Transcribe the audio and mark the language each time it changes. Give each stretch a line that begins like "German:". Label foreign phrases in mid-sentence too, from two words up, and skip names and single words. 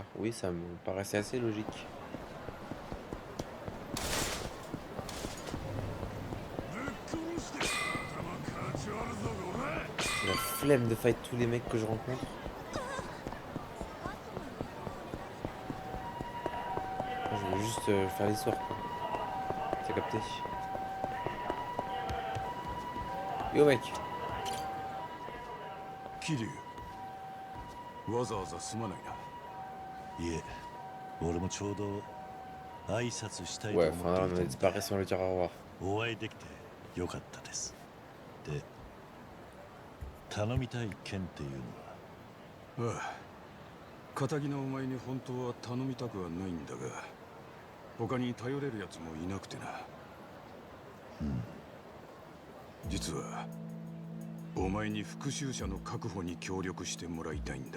French: Oui, ça me paraissait assez logique. J'ai la flemme de fight tous les mecs que je rencontre. Je veux juste faire l'histoire, quoi. T'as capté? Yo mec.
Japanese: 桐生、わざわざすまないな。いえ、俺もちょうど挨拶したいと
French: Ouais,
Japanese: 思
French: enfin,
Japanese: って
French: on
Japanese: い
French: a
Japanese: た
French: disparu sans le dire au revoir.
Japanese: お会いできてよかったです。で、頼みたい件っていうのは。ああ、片木のお前に本当は頼みたくはないんだが、他に頼れるやつもいなくてな。実はお前に復讐者の確保に協力してもらいたいんだ。